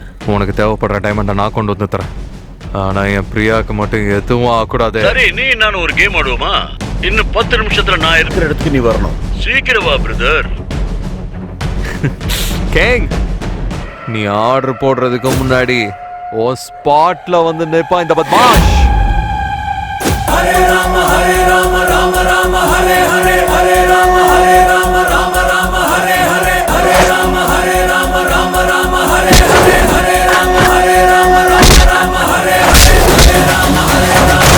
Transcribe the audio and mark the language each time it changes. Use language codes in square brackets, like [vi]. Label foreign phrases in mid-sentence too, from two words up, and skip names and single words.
[ta] உனக்கு தேவைப்படுற டைமண்டை நான் கொண்டு வந்து தரேன். ஆனா என் பிரியாக்கு மட்டும் எதுவும் ஆகக்கூடாது. சரி, நீ நான் ஒரு கேம் ஆடுவோமா? இன்னும் 10 நிமிஷத்துல நான் இருக்கிற இடத்துக்கு நீ வரணும். சீக்கிரம் வா பிரதர். கேங், நீ ஆர்டர் போடுறதுக்கு முன்னாடி ஓ ஸ்பாட்ல வந்து நிப்பா இந்த பத்மாஷ். [sa] हरे राम राम राम हरे हरे हरे राम राम राम हरे हरे हरे राम राम राम हरे हरे हरे राम राम हरे हरे हरे राम हरे राम